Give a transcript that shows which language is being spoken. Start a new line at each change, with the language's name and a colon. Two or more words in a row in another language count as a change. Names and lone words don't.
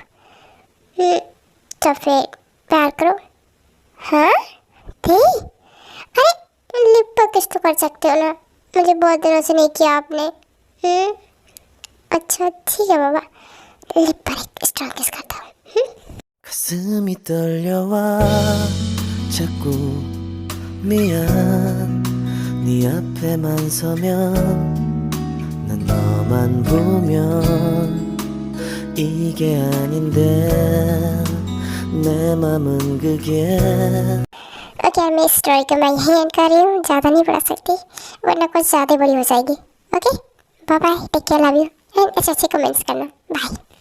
Hindi: ते एकदम चुप। तो फिर प्यार करो। हाँ थे, अरे लिप पर किस तो कर सकते हो ना, मुझे बहुत दिनों से नहीं किया आपने। अच्छा ठीक है बाबा, लिप पर एक
English: strong kiss
Hindi: करता हूँ।
Korean: 가슴이 떨려와 자꾸 미안 네 앞에만 서면 난 너만 보면 이게 아닌데 내 맘은 कगे
Hindi: ओके मैं इस स्टोरी को मैं यहीं एंड कर रही हूँ, ज़्यादा नहीं पढ़ा सकती वरना कुछ ज़्यादा बड़ी हो जाएगी।
English: okay bye bye, take care, love you and
Hindi: अच्छे अच्छे कमेंट्स करना,
English: bye.